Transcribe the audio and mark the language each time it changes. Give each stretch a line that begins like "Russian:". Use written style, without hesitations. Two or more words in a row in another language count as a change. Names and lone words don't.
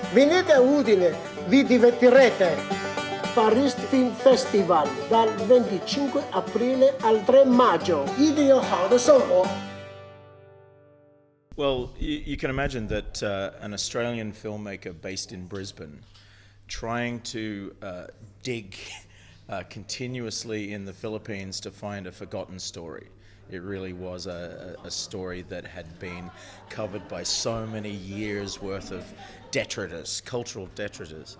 Italian: Venite a Udine, vi divertirete. Paris Film Festival dal 25 aprile al 3 maggio.
Chinese: 一定有好的生活。
English: Well, you can imagine that an Australian filmmaker based in Brisbane trying to dig continuously in the Philippines to find a forgotten story. It really was a story that had been covered by so many years worth of detritus, cultural detritus.